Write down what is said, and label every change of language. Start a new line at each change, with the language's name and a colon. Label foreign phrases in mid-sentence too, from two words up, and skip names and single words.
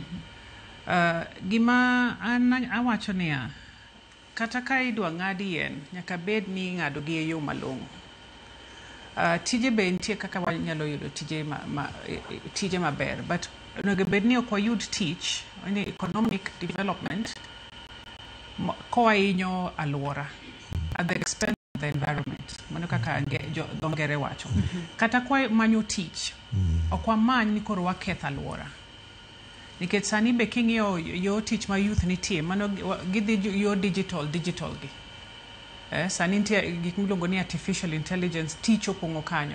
Luo (Kenya and Tanzania): Gima awacho niya kata ka idwa ng'adi yien nyaka bed ni ng'ado gi e yo malong'o. Tije be nitie kaka wanyalo yudo tije maber, but onego bed ni ok wayud tich ni
English: economic development
Luo (Kenya and Tanzania): kowahinyo alwora
English: at the expense of the environment.
Luo (Kenya and Tanzania): Mano kaka dongere wacho. Kata kwa manyo tich ok wamany ni koro waketh alwora. Nikech sani be king'iyo yo tich ma youth nitie mano gidhi yo digital gi. Sani nitie gik miluongo ni
English: artificial intelligence
Luo (Kenya and Tanzania): tich opong'o kanyo.